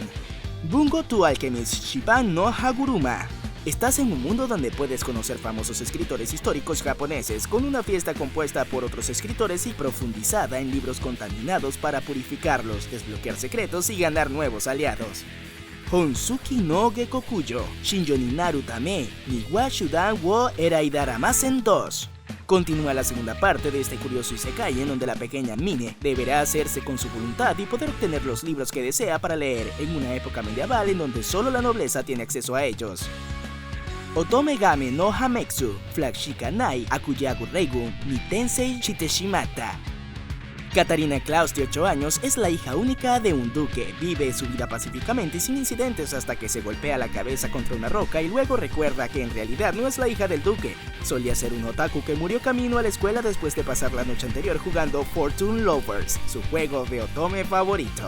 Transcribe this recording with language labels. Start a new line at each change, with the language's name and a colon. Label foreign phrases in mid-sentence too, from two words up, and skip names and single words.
Spanish: Bungo to Alchemist Shiban no Haguruma. Estás en un mundo donde puedes conocer famosos escritores históricos japoneses con una fiesta compuesta por otros escritores y profundizada en libros contaminados para purificarlos, desbloquear secretos y ganar nuevos aliados. Honsuki no Gekokuyo, Shinjo ni Naru Tame, ni wa Shudan wo Eraidaramasen 2. Continúa la segunda parte de este curioso isekai en donde la pequeña Mine deberá hacerse con su voluntad y poder obtener los libros que desea para leer en una época medieval en donde solo la nobleza tiene acceso a ellos. Otome Game no Hametsu, Flag Shikanai Akuyagu Reigu, ni Tensei Shiteshimata. Katarina Klaus, de 8 años, es la hija única de un duque. Vive su vida pacíficamente y sin incidentes hasta que se golpea la cabeza contra una roca y luego recuerda que en realidad no es la hija del duque. Solía ser un otaku que murió camino a la escuela después de pasar la noche anterior jugando Fortune Lovers, su juego de otome favorito.